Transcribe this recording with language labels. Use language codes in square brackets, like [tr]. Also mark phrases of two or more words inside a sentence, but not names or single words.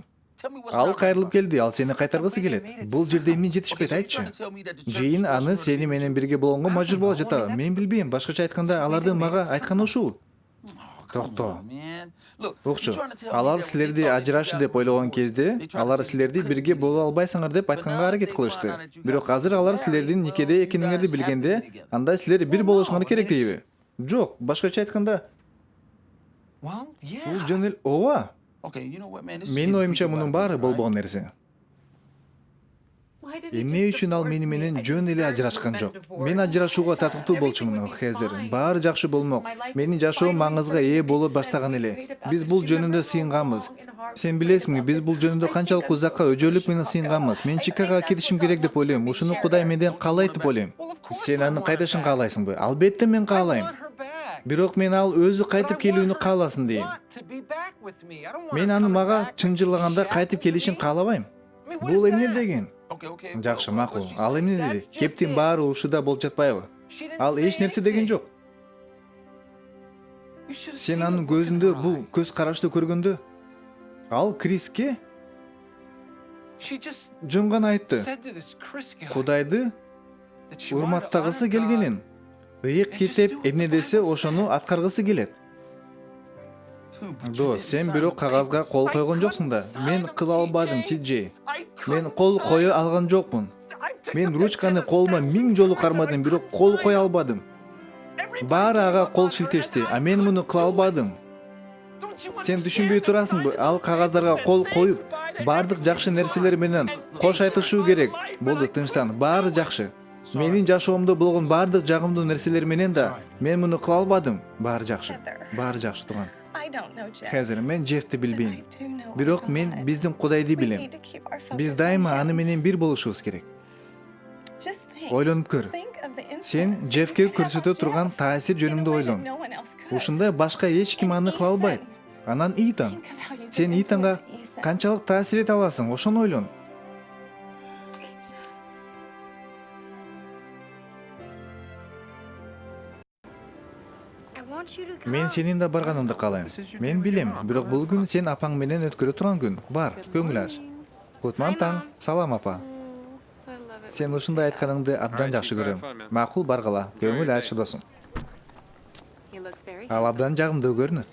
[en] Tell me what's [ky] Ал [en] not right. [ky] кайрылып келди, ал сени кайтаргысы келет. Бул жерде эмне жетишпейт, [en] Okay, so you're [ky] айтчы. [en] trying to tell me that the church [ky] Жыйын [en] is [ky] аны [en] supposed to [ky] сени [en] be [ky] менен [en] with [ky] бирге болгонго мажбур боло жатабы? Мен билбейм, башкача айтканда алардын мага айтканы ушул. [en] you? Come [ky] Токто. [en] on, man. Look, [ky] Окчу, [en] you're trying to tell me [ky] алар [en] that when [ky] силерди [en] they thought that you [ky] ажырашы [en] got [ky] деп [en] with [ky] ойлогон [en] me, [ky] кезде, [en] they tried to [ky] алар [en] say you [ky] силерди [en] couldn't [ky] бирге [en] be [ky] боло [en] together. [ky] албайсыңар деп [en] But [ky] айтканга [en] now that [ky] аракет [en] they [ky] кылышты. [en] found out that you [ky] Бирок [en] guys [ky] азыр [en] are [ky] алар [en] married, [ky] силердин [en] well, [ky] никеде [en] you [ky] экениңерди [en] guys have to be [ky] билгенде, [en] together. [ky] анда силер бир [en] Well, [ky] болушуңар [en] no, I [ky] керек [en] mean, [ky] дейби? Жок, башкача айтканда, [en] Well, [ky] бул [en] yeah. [ky] жөн эле ооба. [en] Okay, you know what, man? This is [ky] Менин [en] getting [ky] оюмча [en] freaky [ky] мунун [en] about [ky] баары [en] it, right? [ky] болбогон нерсе. Эмне үчүн ал мени менен жөн эле ажырашкан жок? Мен ажырашууга татыктуу болчумун, Хезер. Баары жакшы болмок. Менин жашоом маңызга ээ боло баштаган эле. Биз бул жөнүндө сыйынганбыз. Сен билесиңби, биз бул жөнүндө канчалык узакка өжөлүк менен сыйынганбыз. Мен Чикагога кетишим керек деп ойлойм. Ушуну Кудай менден каалайт деп ойлойм. Сен аны кайтышын каалайсыңбы? Албетте мен каалайм. [en] I want her back. [ky] Бирок мен ал өзү [en] But I [ky] кайтып [en] want [ky] келүүнү [en] her [ky] кааласын дейм. [en] want to be back with me. I don't want [ky] Мен [en] her [ky] аны [en] coming [ky] мага [en] back [ky] чын [en] like she's [ky] жыллаганда [en] shackled [ky] кайтып [en] to [ky] келишин [en] me. [ky] каалабайм. [en] I mean, what [ky] Бул [en] is [ky] эмне [en] that? [ky] деген? [en] Okay, okay. [ky] Жакшы, [en] what [ky] макул. [en] she [ky] Ал [en] said. [ky] эмне [en] That's [ky] деди? [en] just [ky] Кептин [en] it. [ky] баары ушуда болуп жатпайбы? [en] She didn't [ky] Ал [en] say [ky] эч нерсе деген [en] anything. [ky] жок. [en] You should have [ky] Сен [en] seen [ky] анын [en] the look in [ky] көзүндө [en] her [ky] бул [en] eye. [ky] көз карашты көргөндө, ал Криске [en] She just [ky] жөн гана айтты. [en] said to this Chris guy [ky] Кудайды [en] that she wanted to [ky] урматтагысы [en] honor [ky] келгенин, ыйык китеп эмне десе ошону аткаргысы келет. [en] Dude, but you [ky] До, [en] didn't [ky] сен [en] sign [ky] бирок [en] the [ky] кагазга [en] papers. [ky] кол койгон жоксуң да. Мен кыла албадым, Тиджей. Мен кол кое алган жокмун. Мен ручканы колума 1000 жолу кармадым, бирок кол кое албадым. Баары ага кол шилтешти, а мен муну кыла албадым. Сен түшүнбөй турасыңбы? Ал кагаздарга кол коюп, бардык жакшы нерселер менен кош айтышуу керек. Болду, тынчтан, баары жакшы. Менин жашоомдо болгон бардык жагымдуу нерселер менен да мен муну кыла албадым. Баары жакшы. Баары жакшы турган. [en] I don't know, Jeff. [ky] Хезер мен Джефти [en] But I [ky] билбейм. [en] do know [ky] Бирок [en] our [ky] мен [en] God. [ky] биздин Кудайды [en] We [ky] билем. [en] need to keep our focus [ky] Биз [en] on [ky] дайыма [en] him. [ky] аны менен бир болушубуз керек. [en] Just think. [ky] Ойлонуп көр. [en] Think of the [ky] Сен [en] influence [ky] Джеффке [en] you could have on [ky] көрсөтө турган [en] Jeff [ky] таасир [en] in a [ky] жөнүндө [en] way [ky] ойлон. [en] that no one else could. [ky] Ушунда башка эч ким аны кыла албайт. Анан Итан. [en] Think of how you could [ky] Сен Итанга [en] influence Ethan. [ky] канчалык таасир эте аласың, ошону ойлон. [en] I want you to come. [ky] Мен сенин да барганыңды каалайм. Мен билем, бирок бул күн сен апаң менен өткөрө турган күн. Бар, көңүл ач. Кутман таң, салам апа. Сен ушундай айтканыңды абдан жакшы көрөм. Макул, баргыла. Көңүл ач, досум. Ал абдан жагымдуу көрүнөт.